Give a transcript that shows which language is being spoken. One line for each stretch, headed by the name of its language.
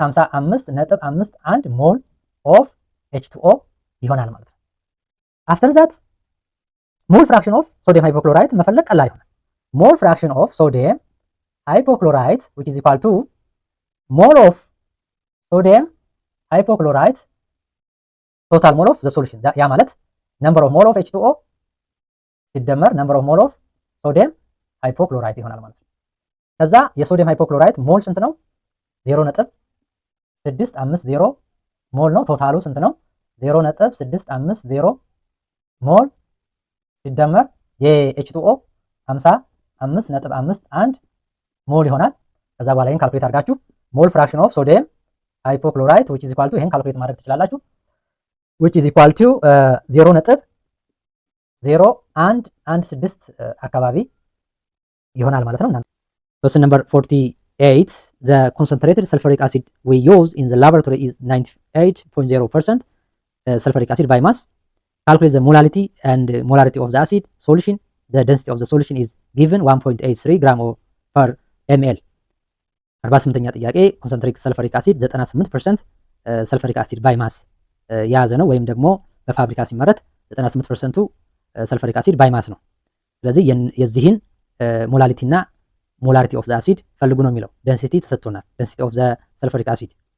English: 55.51 ሞል ኦፍ H2O ይሆናል ማለት ነው። አፍተር ዛት ሞል ፍራክሽን ኦፍ ሶዲየም ሃይፖክሎራይት መፈለግ ቀላል ይሆናል። ሞል ፍራክሽን ኦፍ ሶዲየም ሃይፖክሎራይት which is equal to ሞል ኦፍ ሶዲየም ሃይፖክሎራይት ቶታል ሞል ኦፍ ዘ ሶሉሽን። ያ ማለት ነምበር ኦፍ ሞል ኦፍ H2O ሲደመር ነምበር ኦፍ ሞል ኦፍ ሶዲየም ሃይፖክሎራይት ይሆናል ማለት ነው። ከዛ የሶዲየም ሃይፖክሎራይት ሞል ስንት ነው? 0.650 ሞል ነው። ቶታሉ ስንት ነው? 0.650 ሞል ሲደመር የኤች2ኦ 55.51 ሞል ይሆናል። ከዛ በኋላ ይሄን ካልኩሌት አድርጋችሁ ሞል ፍራክሽን ኦፍ ሶዲየም ሃይፖክሎራይት which is equal to ይሄን ካልኩሌት ማድረግ ትችላላችሁ which is equal to 0.0116 አካባቢ ይሆናል ማለት ነው። question number 48 the concentrated sulfuric acid we use in the laboratory is 98.0% sulfuric acid by mass. Calculate the molality and molarity of the acid solution. The density of the solution is given 1.83 gram per ml.
Amharic: 48ኛ ጥያቄ ኮንሰንትሬትድ ሰልፈሪክ አሲድ 98% ሰልፈሪክ አሲድ ባይ ማስ የያዘ ነው፣ ወይም ደግሞ በፋብሪካ ሲመረት 98%ቱ ሰልፈሪክ አሲድ ባይ ማስ ነው። ስለዚህ የዚህን ሞላሊቲ እና ሞላሪቲ ኦፍ ዘ አሲድ ፈልጉ ነው የሚለው። ዴንሲቲ ተሰጥቶናል፣ ዴንሲቲ ኦፍ ዘ ሰልፈሪክ አሲድ።